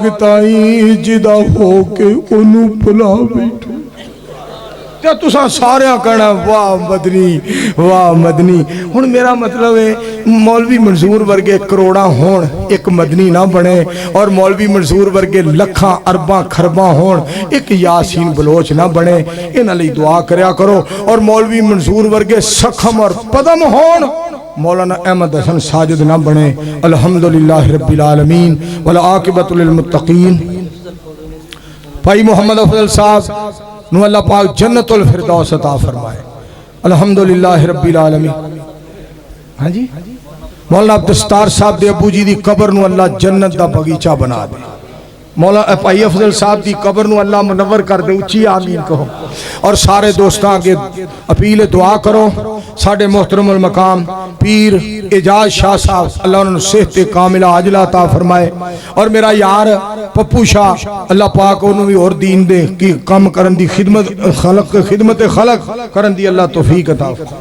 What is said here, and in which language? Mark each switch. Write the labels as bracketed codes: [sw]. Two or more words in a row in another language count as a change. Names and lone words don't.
[pa] تائیں جدا ہو کے اوہنوں بھلا بیٹھو کیا تساں سارے کہنا واہ مدنی ہن میرا مطلب ہے مولوی منصور ورگے کروڑاں ہون اک مدنی نہ بنے اور مولوی منصور ورگے لکھاں ارباں کھرباں ہون اک یاسین بلوچ نہ بنے انہاں لئی دعا کریا کرو اور مولوی منصور ورگے سنکھ اور پدم ہون مولانا احمد حسن ساجد نہ بنے [ar] الحمد لله رب العالمين والعاقبة للمتقين [pa] بھائی محمد افضل صاحب نوں اللہ پاک جنت الفردوس عطا فرمائے [ar] الحمد لله رب العالمين. [pa] ہاں جی مولانا عبدالستار صاحب دے ابو جی دی قبر نوں اللہ جنت دا باغیچہ بنا دے مولانا بھائی افضل صاحب دی قبر نوں اللہ منور کر دے اچی آمین کہو اور سارے دوستاں اگے اپیل دعا کرو ساڈے محترم المقام پیر اعجاز شاہ صاحب اللہ انہاں نوں صحت کاملہ عاجلہ عطا فرمائے اور میرا یار پپو شاہ اللہ پاک انہاں نوں بھی اور دین دے کی کم کرن دی خدمت خلق کرن دی اللہ توفیق عطا